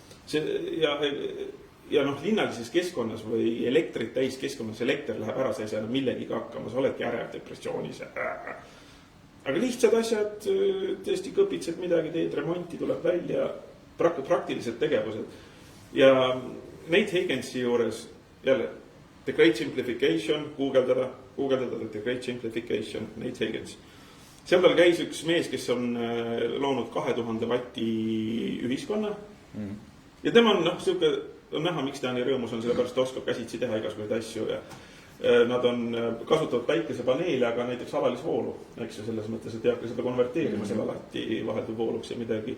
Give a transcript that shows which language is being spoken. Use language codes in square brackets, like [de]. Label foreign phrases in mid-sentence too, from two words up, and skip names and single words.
[et] Ja linnalises keskkonnas või elektrit täis keskkonnas, elekter läheb ära, sa ei saa millegiga hakkama, sa oledki ärev depressioonis. Aga lihtsad asjad, tõesti kõpitsed midagi, teed remonti, tuleb välja, praktilised tegevused. Ja Nate Higginsi juures jälle The Great Simplification, guugeldada The Great Simplification, Nate Higgins. Seal tal käis üks mees, kes on loonud 2000 vatti ühiskonna. Ja tema on näha, miks ta nii rõõmus on, sellepärast ta oskab käsitsi teha igasuguseid asju ja nad kasutavad päikesepaneele, aga näiteks alalisvoolu, eks ju, selles mõttes, et ei hakka seda konverteerima seal alati vaheldub vooluks ja midagi.